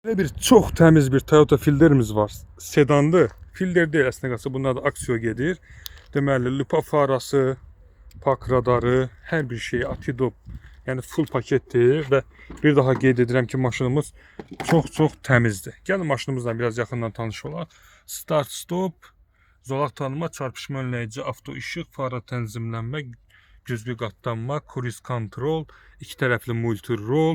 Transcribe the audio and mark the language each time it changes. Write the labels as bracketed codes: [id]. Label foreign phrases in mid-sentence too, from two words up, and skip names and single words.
[tr] Böyle bir çok temiz bir Toyota Fielder'imiz var. [az] Sedandır. Fielder değil əslində qalsa, bunlar da aksiya gedir. Deməli, lupa farası, park radarı, hər bir şey, atidop, yəni full paketdir və bir daha qeyd edirəm ki, maşınımız çox təmizdir. Gəlin maşınımızla biraz yaxından tanış olaq. Start stop, zolaq tanıma, çarpışma önləyici, avto işıq, fara tənzimlənmə, güzgü qatlanma, [en] cruise control, [az] iki tərəfli multi rol.